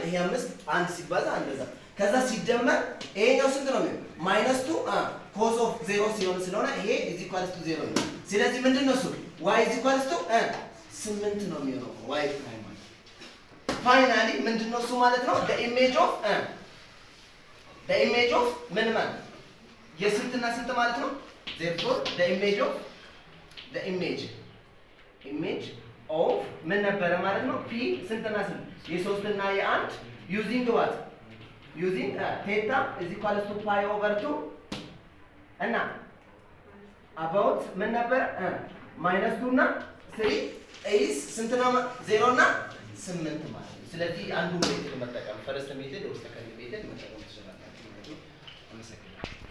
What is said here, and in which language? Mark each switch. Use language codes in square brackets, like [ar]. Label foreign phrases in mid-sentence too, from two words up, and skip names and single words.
[am] ይሄ 5 1 ሲባዛ እንደዛ ከዛ ሲደመር ይሄኛው ስንት ነው የሚሆነው? -2 [en] cos of [am] 0 ሲሆን ስለሆነ ይሄ እዚህ ኳልስቱ 0 ነው። ስለዚህ ምንድን ነው እሱ ዋይ እዚህ ኳልስቱ 8 ነው የሚሆነው [en] y prime [am] ማለት ፋይናሊ ምንድን ነው እሱ ማለት ነው [en] the image of [am] ምን ማለት የስንትና ስንት ማለት ነው? [en] therefore the image of [am] ምን ነበረ ማለት ነው? [en] p [am] ስንትና ስንት የ3 እና የ1 [en] using what theta is equal to pi over 2 እና about [am] ምን ነበር? -2 እና 3 is ስንት ነው? 0 እና 8 ማለት ነው። ስለዚህ አንዱ ሜትድ መጠቀም [en] first method [am] ወይስ [en] second method [am] መጠቀም ትችላላችሁ ማለት ነው። አመሰግናለሁ።